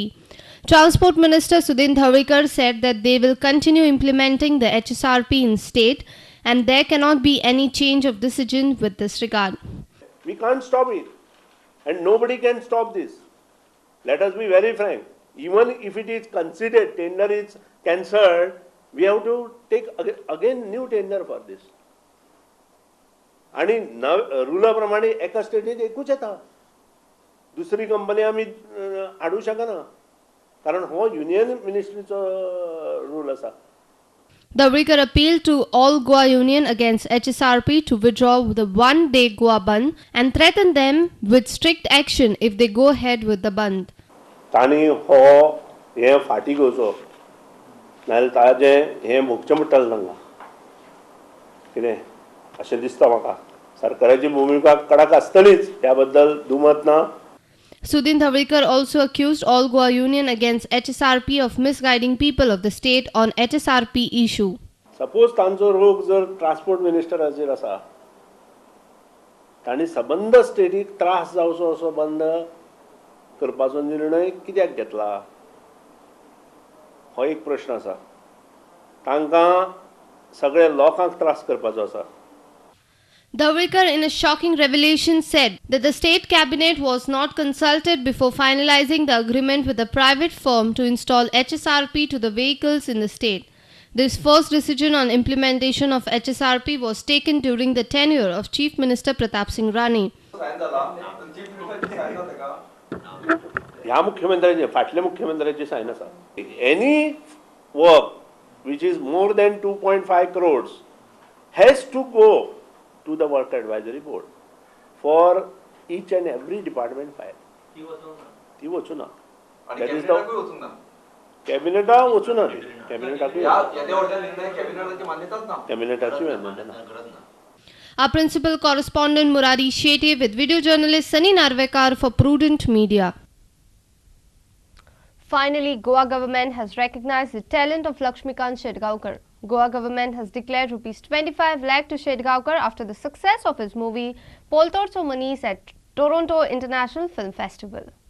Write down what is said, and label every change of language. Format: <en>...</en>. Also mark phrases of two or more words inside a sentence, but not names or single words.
<en>Transport Minister Sudhin Thavikar said that they will continue implementing the HSRP in state and there cannot be any change of decision with this regard. We can't stop it and nobody can stop this. Let us be very frank. Even if it is considered tender is cancelled, we have to take again new tender for this.</en> <kok>आणि रुला प्रमाणे एका स्टेटीत एकूच येता, दुसरी कंपनी आमी हाडू शकना, कारण हो युनियन मिनिस्ट्रीचो रूल आसा.</kok> <en>Davlikar appealed to all Goa Union against HSRP to withdraw the one-day Goa Bandh and threatened them with strict action if they go ahead with the Bandh.</en> <kok>ताणी हो हे फाटी घेवचो, नाजाल्यार ताजें हें भोगचें पडटलें तांकां. कितें अशें दिसता म्हाका. सरकाराची भुमिका कडक आसतलीच, ह्या बद्दल दुमत ना.</kok> <en>Sudhin Davlikar also accused all Goa Union against HSRP of misguiding people of the state on HSRP issue.</en> <kok>सपोज तांचो रोग जर ट्रान्सपोर्ट मिनिस्टराचेर आसा, तांणी सबंद स्टेटीक त्रास जावचो असो बंद करपाचो निर्णय कित्याक घेतला, हो एक प्रश्न आसा. तांकां सगळ्या लोकांक त्रास करपाचो आसा.</kok> <en>Davlikar, in a shocking revelation, said that the state cabinet was not consulted before finalizing the agreement with a private firm to install HSRP to the vehicles in the state. This first decision on implementation of HSRP was taken during the tenure of Chief Minister Pratap Singh Rani.</en> <kok>ह्या मुख्यमंत्र्याचे फाटल्या मुख्यमंत्र्याची सायन आसा.</kok> <en>Any work which is more than 2.5 crores has to go to the work advisory board for each and every department file.</en> <kok>ती वचूना.</kok> <en>That is the</en> <kok>कॅबिनेटा वचूना, ती कॅबिनेटाची मान्यता ना.</kok> <en>Our principal correspondent Murari Shetty with video journalist Sunny Narvekar for Prudent Media. Finally, Goa government has recognized the talent of Lakshmikant Shedgaonkar. Goa government has declared ₹25 lakh to Shedgaonkar after the success of his movie Poltortso Manish at Toronto International Film Festival.</en>